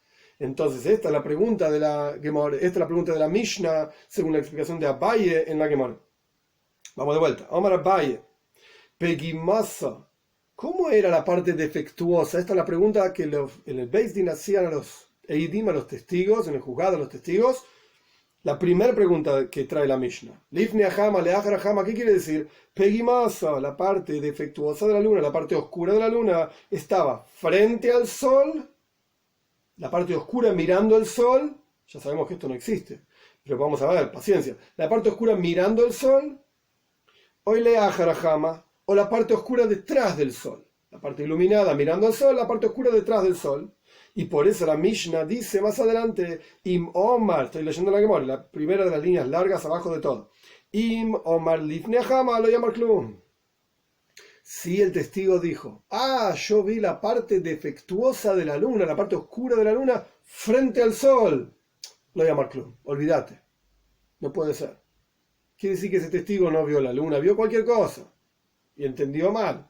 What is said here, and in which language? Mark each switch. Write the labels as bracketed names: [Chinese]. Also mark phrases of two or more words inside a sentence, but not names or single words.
[Spanish] Entonces, esta es la pregunta de la Gemara, esta es la pregunta de la Mishnah, según la explicación de Abaye en la Gemara. Vamos de vuelta. Omar Abaye. Pegimasa. ¿Cómo era la parte defectuosa? Esta es la pregunta que en el [Hebrew] בית דין [Spanish] hacían a los Eidim, a los testigos, en el juzgado a los testigos, La primera pregunta que trae la Mishnah. [Hebrew] לפני החמה, לאחר החמה, [Spanish] ¿qué quiere decir? Pegimasa, la parte defectuosa de la luna, la parte oscura de la luna, estaba frente al sol, la parte oscura mirando al sol, ya sabemos que esto no existe, pero vamos a ver, paciencia, la parte oscura mirando el sol, o [Hebrew] לאחר החמה, [Spanish] o la parte oscura detrás del sol, la parte iluminada mirando al sol, la parte oscura detrás del sol. Y por eso la Mishnah dice más adelante, [Hebrew] אם אמר, [Spanish] estoy leyendo la Gemara, la primera de las líneas largas abajo de todo. [Hebrew] אם אמר לפני החמה לא יאמר כלום. [Spanish] Si el testigo dijo, yo vi la parte defectuosa de la luna, la parte oscura de la luna, frente al sol, [Hebrew] לא יאמר כלום, [Spanish] olvídate, no puede ser. Quiere decir que ese testigo no vio la luna, vio cualquier cosa y entendió mal.